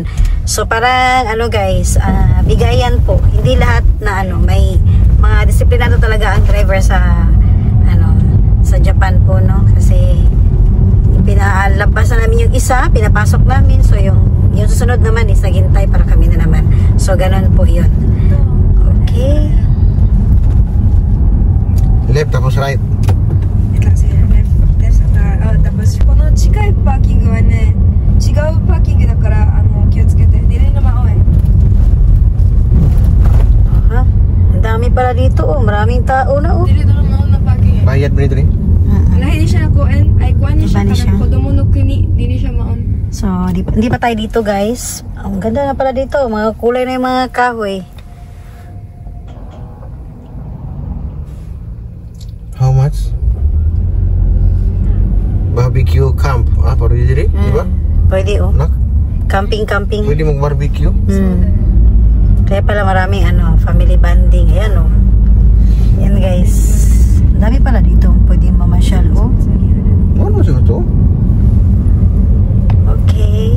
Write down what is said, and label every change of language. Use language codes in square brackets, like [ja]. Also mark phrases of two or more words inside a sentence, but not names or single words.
[tl] So parang ano guys, bigayan po, hindi lahat na may mga disiplinado talaga ang driver sa sa Japan po, no, kasi pinalabas na namin yung isa, pinapasok namin, so yung susunod naman is naghintay para kami na naman. So ganun po yun. Okay, [en] left tapos right. [ja] Tapos この近いパーキングはね、違うパーキングだから気をつけて。 [ceb] Dili na maoy. [tl] Ang dami pala dito, maraming tao na [ceb] Dili na maoy na parking. [tl] Bayad mo nito rin? [ceb] Lahi siya na kuan, ay kuan niya siya kanang [ja] こどもの国, [ceb] dili siya maon. [tl] So, hindi pa tayo dito guys. Ang ganda na pala dito, mga kulay na yung mga kahoy. [en] How much? Barbecue camp. [ceb] Pwede diri? Diba? Pwede Nak? Camping. [tl] Pwede mag-barbecue? Kaya pala maraming family bonding. Ayan Yan guys. Ang dami pala dito. Pwede mamasyal Ano siya ito? Okay.